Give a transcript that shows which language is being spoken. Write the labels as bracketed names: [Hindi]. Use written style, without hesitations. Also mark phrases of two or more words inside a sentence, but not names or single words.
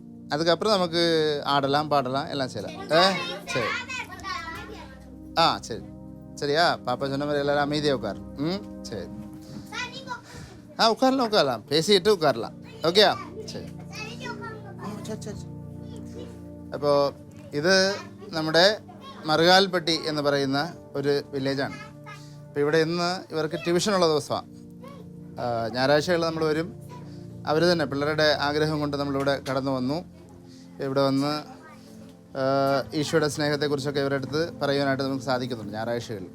[Tamil] அதுக்கப்புறம் நமக்கு ஆடலாம் பாடலாம் எல்லாம் செய்யலாம். சரி சரி சரியா? பாப்பா சொன்ன மாதிரி எல்லாரும் அமைதியாக உட்கார். சரி உட்காரலாம் பேசிட்டு உட்காரலாம். ஓகேயா? சரி சரி. [Malayalam] അപ്പോൾ ഇത് നമ്മുടെ മറുകാൽപ്പട്ടി എന്ന് പറയുന്ന ഒരു വില്ലേജാണ്. അപ്പോൾ ഇവിടെ ഇന്ന് ഇവർക്ക് ട്യൂഷനുള്ള ദിവസമാണ്. ഞായറാഴ്ചകൾ നമ്മൾ വരും. അവർ തന്നെ പിള്ളേരുടെ ആഗ്രഹം കൊണ്ട് നമ്മളിവിടെ കടന്നു വന്നു. ഇവിടെ വന്ന് ഈശോയുടെ സ്നേഹത്തെക്കുറിച്ചൊക്കെ ഇവരുടെ അടുത്ത് പറയുവാനായിട്ട് നമുക്ക് സാധിക്കുന്നുണ്ട് ഞായറാഴ്ചകളിൽ.